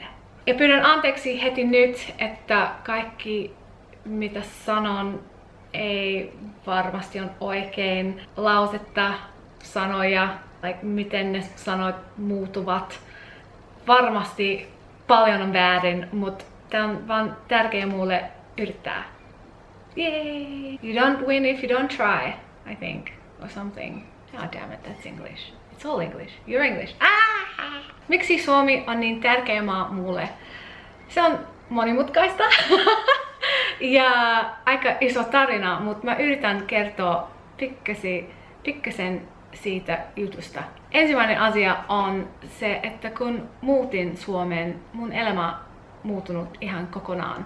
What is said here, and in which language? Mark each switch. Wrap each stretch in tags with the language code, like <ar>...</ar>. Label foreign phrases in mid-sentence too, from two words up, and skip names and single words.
<fi>Ja pyydän anteeksi heti nyt, että kaikki mitä sanon ei varmasti on oikein lausetta, sanoja, miten ne sanot muuttuvat. Varmasti paljon on väärin, mutta tää on vaan tärkeä mulle yrittää. Yay!</fi> <en>You don't win if you don't try, I think, or something. Oh damn it, that's English. It's all English. You're English. Ah!</en> <fi>Miksi Suomi on niin tärkeä maa mulle? Se on monimutkaista ja aika iso tarina, mutta mä yritän kertoa pikkasen siitä jutusta. Ensimmäinen asia on se, että kun muutin Suomeen, mun elämä muuttunut ihan kokonaan.</fi>